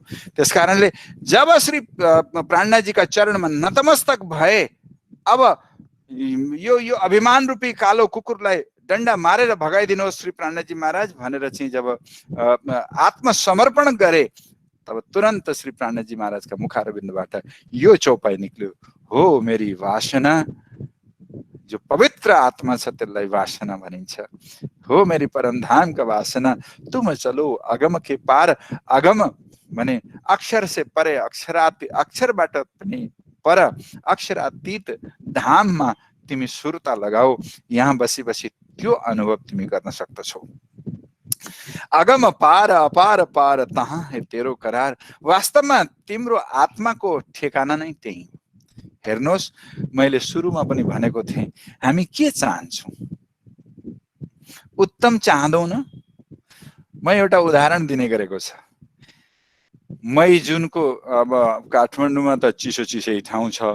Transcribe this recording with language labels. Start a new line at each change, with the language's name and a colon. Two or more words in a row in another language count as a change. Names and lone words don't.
Nepali: त्यसकारणले जब श्री प्राणनाथजीका चरणमा नतमस्तक भए, अब यो अभिमान रूपी कालो कुकुरलाई डन्डा मारेर भगाइदिनुहोस् श्री प्राणनाथजी महाराज भनेर चाहिँ जब आत्मसमर्पण गरे, तब तुरन्त श्री प्राणनाथजी महाराजका मुखारविन्दबाट यो चौपाई निक्ल्यो,
Hindi: हो मेरी वासना,
Nepali: जो पवित्र आत्मा छ त्यसलाई वासना भनिन्छ।
Hindi: हो मेरी परमधामका वासना, तुम चलो अगम के पार।
Nepali: अगम भने
Hindi: अक्षर से परे,
Nepali: अक्षरबाट पनि पर, अक्षरातीत धाममा तिमी सुरता लगाऊ। यहाँ बसी बसी त्यो अनुभव तिमी गर्न सक्दछौ।
Hindi: अगम पार अपार पार, तहाँ है तेरो करार।
Nepali: वास्तवमा तिम्रो आत्माको ठेगाना नै त्यही। हेर्नुहोस्, मैले सुरुमा पनि भनेको थिएँ, हामी के चाहन्छौँ? उत्तम चाहँदौ न? म एउटा उदाहरण दिने गरेको छ। मई जुनको अब काठमाडौँमा त चिसै ठाउँ छ।